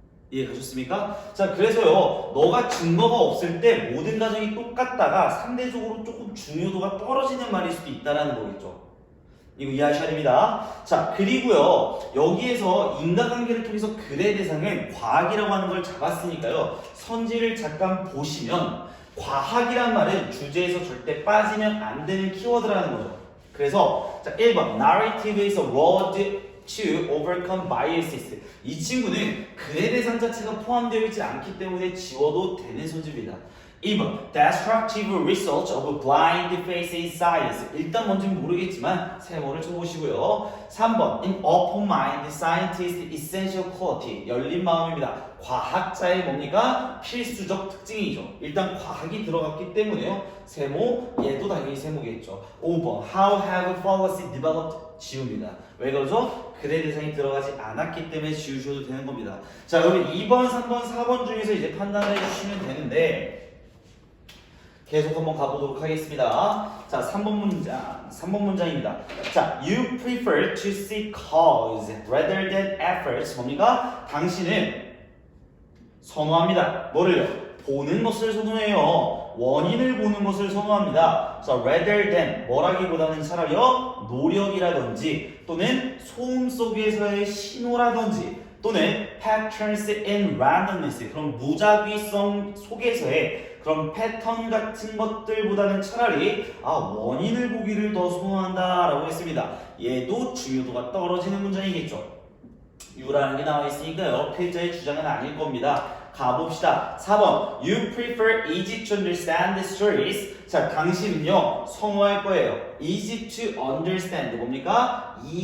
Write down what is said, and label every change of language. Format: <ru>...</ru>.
<ko>이해 가셨습니까? 자, 그래서요, 너가 증거가 없을 때 모든 가정이 똑같다가 상대적으로 조금 중요도가 떨어지는 말일 수도 있다는 거겠죠. 이거 이해하셔야 됩니다. 자, 그리고요, 여기에서 인과관계를 통해서 글의 대상은 과학이라고 하는 걸 잡았으니까요, 선지를 잠깐 보시면 과학이란 말은 주제에서 절대 빠지면 안 되는 키워드라는 거죠. 그래서 자,</ko> <en>1번 narrative is a road to overcome biases.</en> <ko>이 친구는 글의 대상 자체가 포함되어 있지 않기 때문에 지워도 되는 소지입니다.</ko> <en>2번 Destructive results of blind faith in science.</en> <ko>일단 뭔지는 모르겠지만 세모를 쳐보시고요.</ko> <en>3번 In open mind, scientist essential quality.</en> <ko>열린 마음입니다. 과학자의 뭡니까? 필수적 특징이죠. 일단 과학이 들어갔기 때문에요. 세모, 얘도 당연히 세모겠죠.</ko> <en>5번 How have fallacy developed?</en> <ko>지웁니다. 왜 그러죠? 글의 대상이 들어가지 않았기 때문에 지우셔도 되는 겁니다. 자, 그럼 2번, 3번, 4번 중에서 이제 판단을 해주시면 되는데 계속 한번 가보도록 하겠습니다. 자, 3번 문장입니다.</ko> <en>자, you prefer to seek cause rather than efforts.</en> <ko>뭡니까? 당신은 선호합니다. 뭐를요? 보는 것을 선호해요. 원인을 보는 것을 선호합니다.</ko> <en>So rather than</en> <ko>뭐라기보다는 차라리요 노력이라든지 또는 소음 속에서의 신호라든지 또는</ko> <en>patterns in randomness</en> <ko>그런 무작위성 속에서의 그런 패턴 같은 것들보다는 차라리 원인을 보기를 더 선호한다라고 했습니다. 얘도 중요도가 떨어지는 문장이겠죠. U라는 게 나와 있으니까요. 필자의 주장은 아닐 겁니다. 가봅시다.</ko> <en>4번 You prefer easy to understand the stories.</en> <ko>자, 당신은요 선호할 거예요.</ko> <en>easy to understand</en> <ko>뭡니까?</ko>